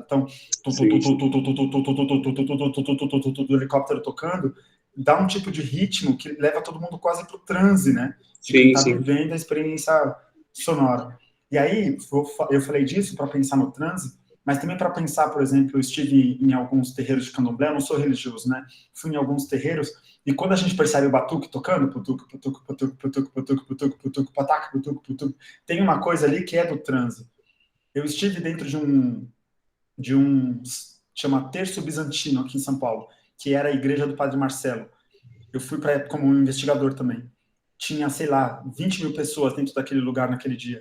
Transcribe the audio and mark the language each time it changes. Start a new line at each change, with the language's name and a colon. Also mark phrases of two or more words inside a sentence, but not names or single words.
Portuguese: Então, do helicóptero tocando, dá um tipo de ritmo que leva todo mundo quase para o transe, né? De quem está vivendo a experiência sonora. E aí, eu falei disso para pensar no transe, mas também para pensar, por exemplo, eu estive em alguns terreiros de candomblé, eu não sou religioso, né? Fui em alguns terreiros, e quando a gente percebe o batuque tocando, putuco, putuco, putuco, putuco, putuco, putuco, putuco, pataca, putuco, putuco, tem uma coisa ali que é do transe. Eu estive dentro de um chama Terço Bizantino, aqui em São Paulo, que era a igreja do Padre Marcelo. Eu fui como um investigador também. Tinha, sei lá, 20 mil pessoas dentro daquele lugar naquele dia.